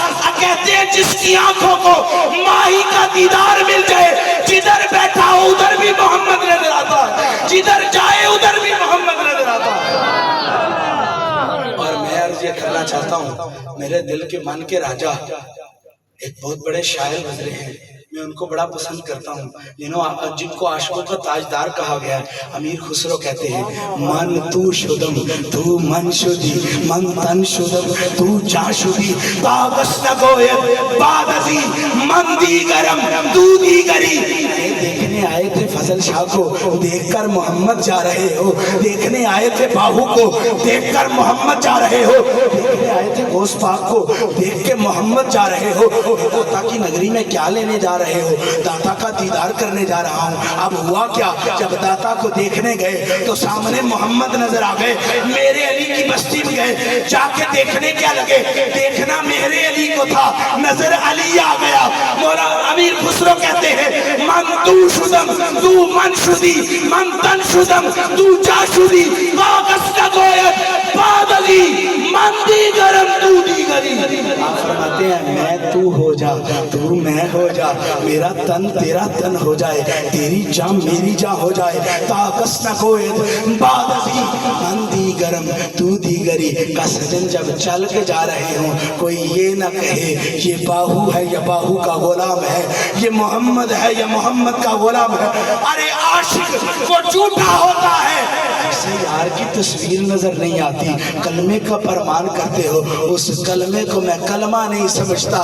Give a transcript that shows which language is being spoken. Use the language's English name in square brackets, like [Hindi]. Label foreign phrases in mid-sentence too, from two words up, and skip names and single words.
[Urdu] کہتے ہیں جس کی آنکھوں کو ماہی کا دیدار مل جائے، جدھر بیٹھا ہو ادھر بھی محمد نظر آتا ہے، جدھر جائے ادھر بھی محمد نظر آتا ہے. اور میں عرض یہ کرنا چاہتا ہوں، میرے دل کے من کے راجا ایک بہت بڑے شاعر گزرے ہیں، میں ان کو بڑا پسند کرتا ہوں، جن کو عاشقوں کا تاجدار کہا گیا ہے. امیر خسرو کہتے ہیں [Persian] من تو شدم تو من شدی، من تن شدم تو جان شدی، باغس نگوید بعد ازی من دیگرم تو دیگری. [Urdu] دیکھنے آئے تھے فضل شاہ کو، دیکھ کر محمد جا رہے ہو. دیکھنے آئے تھے باہو کو، دیکھ کر محمد جا رہے ہو. دیکھنے آئے تھے غوث پاک کو، دیکھ کے محمد جا رہے ہو. داتا کی نگری میں کیا لینے جا رہے ہو؟ داتا کا دیدار کرنے جا رہا ہوں. اب ہوا کیا، جب داتا کو دیکھنے گئے تو سامنے محمد نظر آ گئے. میرے علی کی بستی میں گئے، جا کے دیکھنے کیا لگے، دیکھنا میرے علی کو تھا، نظر علی آ گیا. مولا امیر خسرو کہتے ہیں [Persian] من تو شدم تو من شدی، من تن شدم تو جا شدی، باغس نگوید بعد ازی من دیگرم تو دیگری. [Urdu] آپ فرماتے ہیں میں تو ہو جا، تو میں ہو جا، میرا تن تیرا تن ہو جائے، تیری جان میری جان ہو جائے. [Persian] باغس نگوید بعد ازی من دیگرم تو دیگری. [Urdu] کا سجن جب چل کے جا رہے ہوں کوئی یہ نہ کہے یہ باہو ہے یا باہو کا غلام ہے، یہ محمد ہے یا محمد کا غلام ہے. ارے عاشق وہ جھوٹا ہوتا ہے جسے یار کی تصویر نظر نہیں آتی، کلمے کا فرمان کرتے ہو، اس کلمے کو میں کلمہ نہیں سمجھتا.